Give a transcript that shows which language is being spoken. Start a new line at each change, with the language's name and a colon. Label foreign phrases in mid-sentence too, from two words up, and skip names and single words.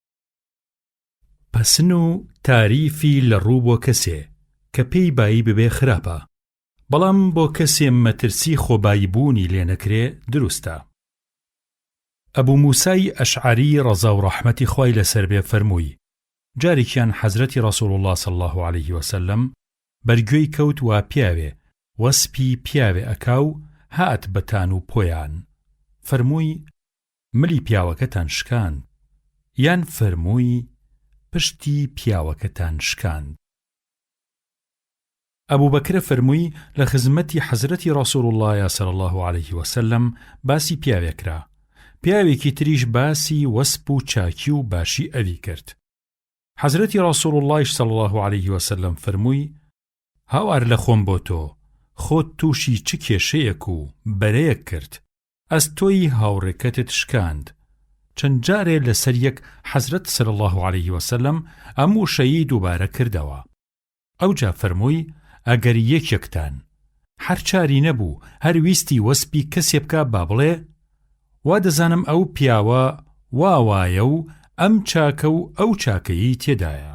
Central Kurdish: پەسن و تاریفی لە ڕوو بۆ کەسێ کە پێی بایی ببێ خراپە، بەڵام بۆ کەسێ مەترسی خۆبایی بوونی لێ نەکرێ دروستە. ئەبوو موسای ئەشعەری ڕەزا و ڕەحمەتی خوای لەسەر بێ فەرمووی: جارێکیان حەزرەتی
Arabic: ڕەسوڵ الله صلی الله عليه وسلم
Central Kurdish: بەرگوێی کەوت وا پیاوێ وەسپی پیاوێ ئەکاو هات بەتان و پۆیان فەرمووی ملی پیاوەکەتان شکاند یان فەرمووی پشتی پیاوەکەتان شکاند. ئەبوو بەکرە فەرمووی لە خزمەتی حەزرەتی
Arabic: ڕەسوڵ الله صلی الله عليه وسلم
Central Kurdish: باسی پیاوێکرا، پیاوێکی تریش باسی وەسپ و چاکی و باشی ئەوی کرد. حەزرەتی
Arabic: ڕەسوڵ الله صلی الله عليه وسلم
Central Kurdish: فەرمووی هاوار لە خۆم بۆ تۆ خۆت تووشی چ کێشەیەک و بەرەیەک کرد، ئەس تۆی هاوڕێکەتت شکاند. چەند جارێ لەسەر یەک حەزرەت
Arabic: صلی الله عليه وسلم
Central Kurdish: ئەموو شەیی دووبارە کردەوە. ئەوجا فەرمووی ئەگەر یەکێکتان هەر چاری نەبوو هەر ویستی وەسپی کەسێ بکا با بڵێ وا دەزانم ئەو پیاوە واوایە و ئەم چاکە و ئەو چاکەیی تێدایە.